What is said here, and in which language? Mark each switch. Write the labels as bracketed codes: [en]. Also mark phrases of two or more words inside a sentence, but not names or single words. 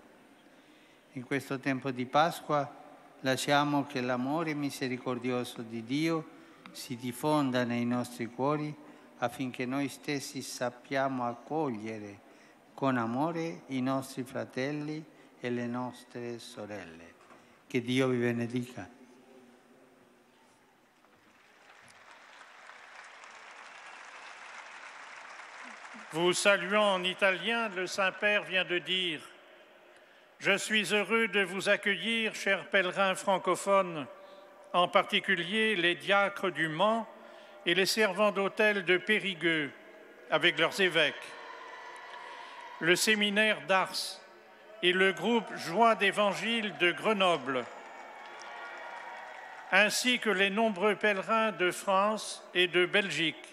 [it] In questo tempo di Pasqua lasciamo che l'amore misericordioso di Dio si diffonda nei nostri cuori affinché noi stessi sappiamo accogliere con amore i nostri fratelli e le nostre sorelle. Che Dio vi benedica. [fr] Vous saluant en italien, le Saint-Père vient de dire « Je suis heureux de vous accueillir, chers pèlerins francophones, en particulier les diacres du Mans et les servants d'autel de Périgueux, avec leurs évêques, le séminaire d'Ars et le groupe Joie d'Évangile de Grenoble, ainsi que les nombreux pèlerins de France et de Belgique.